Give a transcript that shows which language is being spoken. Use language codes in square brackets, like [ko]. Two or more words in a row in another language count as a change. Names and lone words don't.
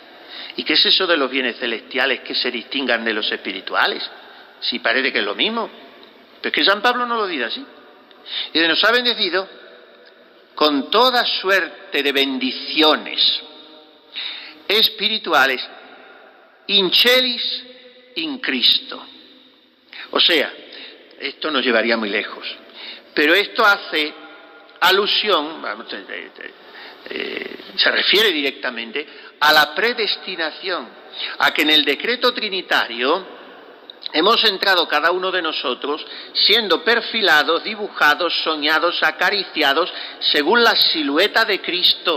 [es] ¿Y qué es eso de los bienes celestiales que se distingan de los espirituales? Si parece que es lo mismo. Pero es que San Pablo no lo dice así. Y nos ha bendecido con toda suerte de bendiciones espirituales [la] in celis in Cristo. [es] O sea, esto nos llevaría muy lejos, pero esto hace alusión, se refiere directamente a la predestinación, a que en el decreto trinitario hemos entrado cada uno de nosotros siendo perfilados, dibujados, soñados, acariciados según la silueta de Cristo.